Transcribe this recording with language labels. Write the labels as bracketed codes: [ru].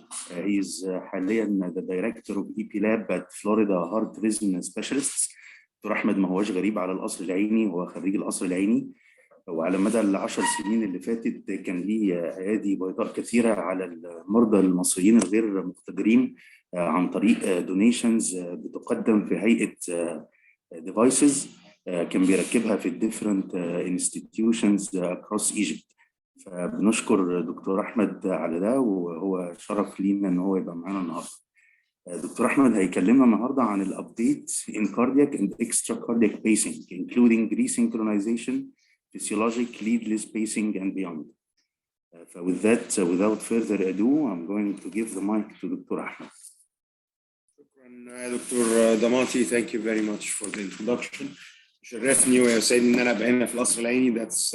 [en] He is [ar] حاليا [en] the director of EP Lab at Florida Heart Rhythm Specialists. [ar] دكتور احمد ما هوش غريب على القصر العيني، هو خريج القصر العيني، وعلى مدى ال10 سنين اللي فاتت كان ليه ايادي بيضاء كثيره على المرضى المصريين الغير مقتدرين عن طريق دونيشنز بتقدم في هيئه ديفايسز كان بيركبها في [en] الديفرنت institutions across Egypt. [ar] فبنشكر دكتور احمد على ده، وهو شرف لينا ان هو يبقى معانا النهارده. دكتور احمد هيكلمنا النهارده عن الابديت [en] in cardiac and extracardiac pacing including resynchronization, physiologic leadless pacing and beyond. With that, without further ado, I'm going to give the mic to Dr. Ahmed. Dr. Damati, thank you very much for the introduction. [ar] شرفني ويسعدني ان انا ابقى هنا في القصر العيني.